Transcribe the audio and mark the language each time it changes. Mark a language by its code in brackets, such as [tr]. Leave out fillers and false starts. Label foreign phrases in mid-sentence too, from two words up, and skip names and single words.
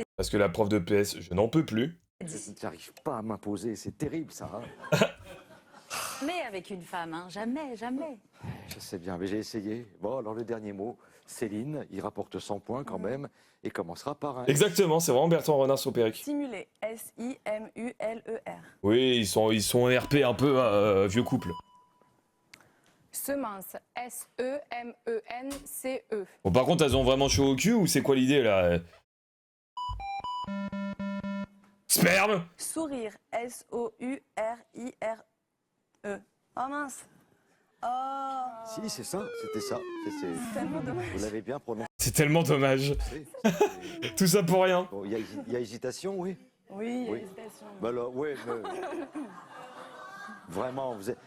[fr] Parce que la prof de PS, je n'en peux plus. dit. Je n'arrive pas à m'imposer, c'est terrible ça. Hein. Mais avec une femme, hein, jamais, jamais. Je sais bien, mais j'ai essayé. Bon, alors le dernier mot, Céline, il rapporte 100 points quand même, et commencera par un... Exactement, c'est vraiment Bertrand Renard sur Péric. Simuler. S-I-M-U-L-E-R. Oui, ils sont RP un peu vieux couple. Semence, S-E-M-E-N-C-E. Bon par contre elles ont vraiment chaud au cul ou c'est quoi l'idée là? Sperme. Sourire. S-O-U-R-I-R-E. Oh mince. Oh. Si, c'est ça, c'était ça. C'est- Tellement dommage. Vous l'avez bien prononcé. C'est tellement dommage. C'est- Tout ça pour rien. Bon, il y a hésitation, oui. Oui, Oui. hésitation. Bah alors, oui, mais... Vraiment, vous êtes...